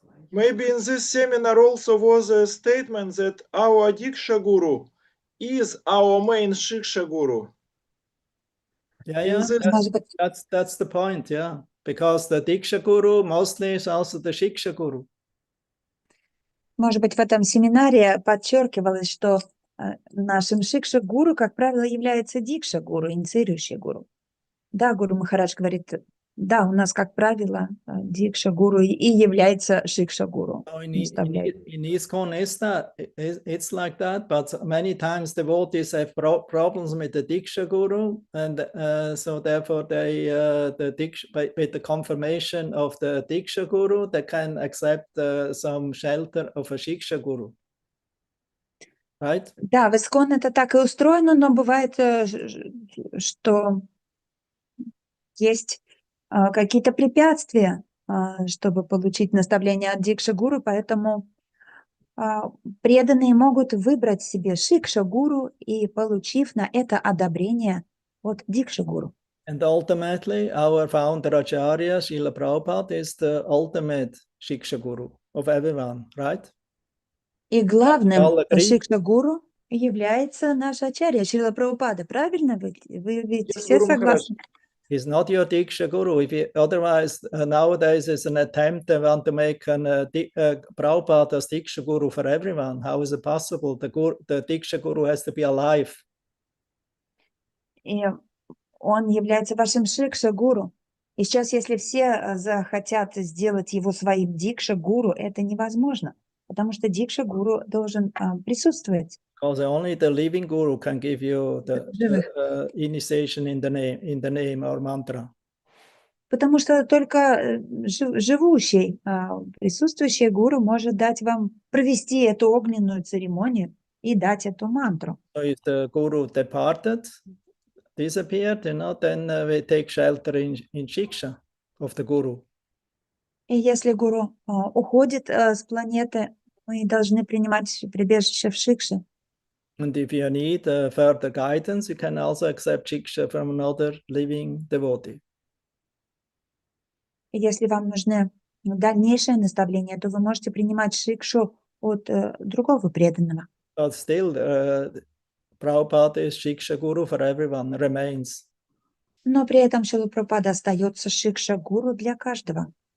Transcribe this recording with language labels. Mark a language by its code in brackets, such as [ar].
[en] Maybe in this seminar also was a statement that our Diksha Guru is our main Shiksha Guru. Yeah, that's the point, yeah. Because the Diksha Guru mostly is also the Shiksha Guru. [ru] Может быть, в этом семинаре подчеркивалось, что нашим Шикша-гуру, как правило, является Дикша-гуру, инициирующий гуру. Да, Гуру Махарадж говорит, да, у нас, как правило, Дикша-гуру и является Шикша-гуру. [en] In ISKCON it's like that, but many times devotees have problems with the Diksha Guru, and so therefore they with the confirmation of the Diksha Guru, they can accept some shelter of a Shiksha Guru. Right? [ru] Да, в ISKCON это так и устроено, но бывает, что есть какие-то препятствия, чтобы получить наставление от Дикша-гуру, поэтому преданные могут выбрать себе Шикша-гуру и, получив на это одобрение от Дикша-гуру. [en] And ultimately, our founder Acharya, Srila Prabhupada, is the ultimate Shiksha Guru of everyone, right? [ru] И главным Шикша-гуру является наш Ачарья Шрила Прабхупада. Правильно? Вы ведь все согласны? [en] He's not your Diksha Guru. Otherwise, nowadays is an attempt they want to make Prabhupada as Diksha Guru for everyone. How is it possible? The Diksha Guru has to be alive. [ru] И он является вашим Шикша-гуру. И сейчас, если все захотят сделать его своим Дикша-гуру, это невозможно, потому что Дикша-гуру должен присутствовать. [en] Because only the living Guru can give you the initiation in the name or mantra. [ru] Потому что только живущий, присутствующий гуру может дать вам провести эту огненную церемонию и дать эту мантру. [en] So if the Guru departed, disappeared, then we take shelter in Shiksha of the Guru. [ru] И если гуру уходит с планеты, мы должны принимать прибежище в Шикше. [en] And if you need further guidance, you can also accept Shiksha from another living devotee. [ru] Если вам нужны дальнейшее наставление, то вы можете принимать Шикшу от другого преданного. [en] But still, Prabhupada is Shiksha Guru for everyone, remains. [ru] Но при этом Шрила Прабхупада остается Шикша-гуру для каждого.